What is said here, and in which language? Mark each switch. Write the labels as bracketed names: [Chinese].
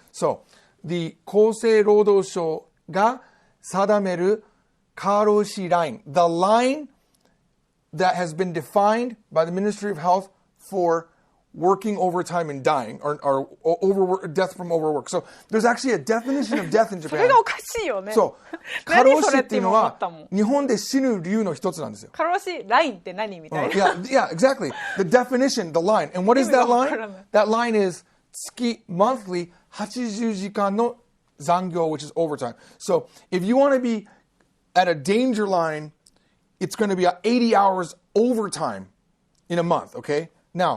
[English] So, the 厚生労働省が定める過労死 line, the line that has been defined by the Ministry of Health for working overtime and dying, or overwork, death from overwork. So there's actually a definition of death in [Japanese] そ [English] Japan. [Japanese] れがおかしいよね。そう。過労死っていうのは何それって今思ったもん。日本で死ぬ理由の一つなんですよ。過労死ラインって何みたいな。 [English] Yeah, exactly. The definition, the line. And what is that line? That line is 月 monthly 80時間の残業, which is overtime. So if you want to be at a danger line, it's going to be 80 hours overtime in a month, okay? Now,